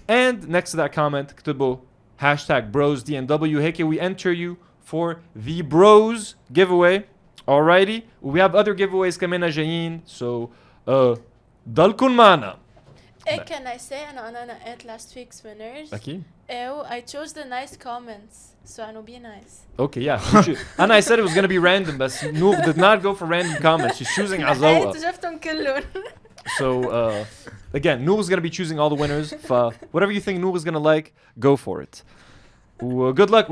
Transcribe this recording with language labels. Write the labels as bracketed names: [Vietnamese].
[English] And next to that comment, [Arabic] اكتبوا [English] hashtag brosdnw. هيك we enter you for the bros giveaway. Alrighty. We have other giveaways [Arabic] كمان جايين. So, ضلكن معنا. [English] Can I say [Arabic] أنا نقيت [English] last week's winners? [Arabic] أكيد. [English] I chose the nice comments. So I know be nice. Okay, yeah. And I said it was going to be random, but Noor did not go for random comments. She's choosing Azawa. [Arabic] شفتهم كلهم. [English] So, again, Noor is going to be choosing all the winners. Whatever you think Noor is going to like, go for it. Good luck.